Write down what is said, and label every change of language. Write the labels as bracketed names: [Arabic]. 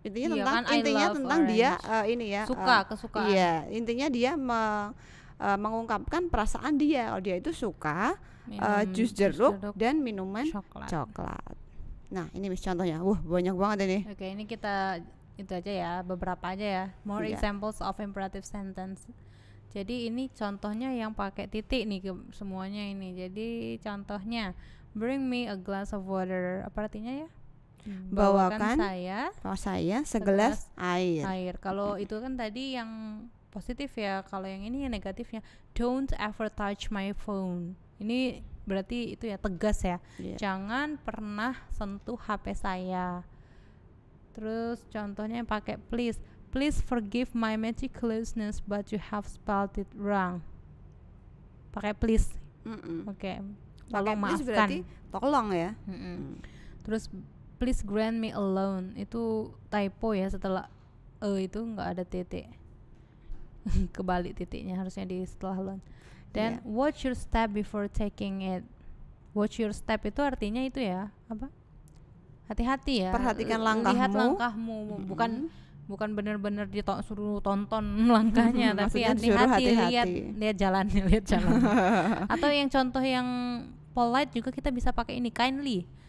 [Indonesian] Intinya tentang dia ini ya. Kesukaan. Iya, intinya dia mengungkapkan perasaan dia. Kalau dia itu suka jus jeruk dan minuman coklat. Nah, ini Miss contohnya. Banyak banget ini. Oke, ini kita itu aja ya, beberapa aja ya. [English] More examples of imperative sentence. [Indonesian] Jadi ini contohnya yang pakai titik nih semuanya ini. Jadi contohnya, [English] bring me a glass of water. [Indonesian] Apa artinya ya? Bawakan saya segelas air. Kalau itu kan tadi yang positif ya. Kalau yang ini yang negatifnya, [English] don't ever touch my phone. [Indonesian] Ini berarti itu ya tegas ya. Iya. Jangan pernah sentuh HP saya. Terus contohnya pakai [English] please forgive my meticulousness but you have spelled it wrong. [Indonesian] Pakai please. Oke. Tolong [English] please [Indonesian] maafkan. berarti tolong ya. Terus [English] please grant me a loan, [Indonesian] itu typo ya, setelah itu nggak ada titik. Kebalik titiknya, harusnya di setelah loan. [English] Dan watch your step before taking it. Watch your step [Indonesian] itu artinya itu ya apa? Hati-hati ya. Perhatikan langkahmu. Lihat langkahmu, bukan benar-benar suruh tonton langkahnya, tapi hati-hati lihat jalannya, lihat jalan. Atau yang contoh yang polite juga kita bisa pakai ini, kindly.